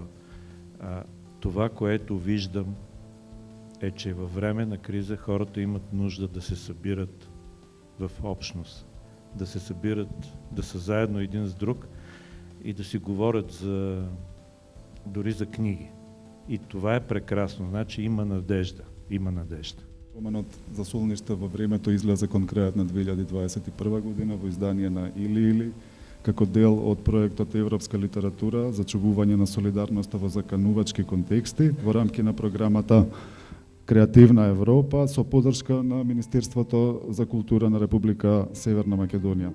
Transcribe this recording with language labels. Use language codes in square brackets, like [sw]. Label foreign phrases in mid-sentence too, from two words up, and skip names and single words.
[bg] Това, което виждам, е, че във време на криза хората имат нужда да се събират в общност, да се събират, да са заедно един с друг и да си говорят дори за книги. И това е прекрасно, значи има надежда, има надежда. [mk] Романот за Солниште во времето излезе кон крајот на 2021 година во издание на Или, како дел од проектот Европска литература за чувување на солидарноста во заканувачки контексти во рамки на програмата Креативна Европа со поддршка на Министерството за култура на Република Северна Македонија.